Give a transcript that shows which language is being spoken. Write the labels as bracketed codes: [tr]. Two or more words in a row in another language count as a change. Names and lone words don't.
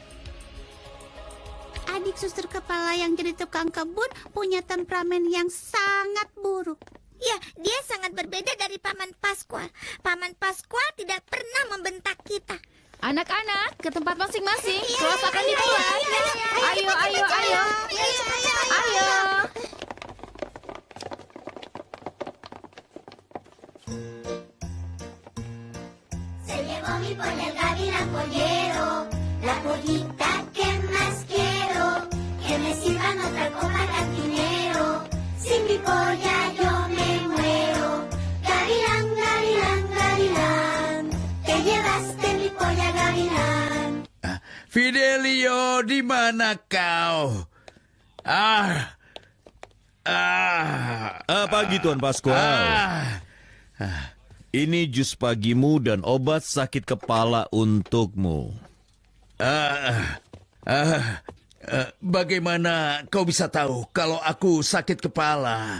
[id] Adik suster kepala yang jadi tukang kebun punya temperamen yang sangat buruk. Ya, dia sangat berbeda dari Paman Pascual. Paman Pascual tidak pernah membentak kita. Anak-anak, ke tempat masing-masing. Kelas akan dimulai. Ayo. [es] Se llevó mi pollo el gavilán pollero, la pollita que más quiero, que me sirvan otra copa cantinero, sin mi polla yo me muero. Gavilán, gavilán, gavilán, te llevaste mi polla gavilán. [id] Fidelio, di mana kau? Pagi, Tuan Pascual. Ini jus pagimu dan obat sakit kepala untukmu. Bagaimana kau bisa tahu kalau aku sakit kepala?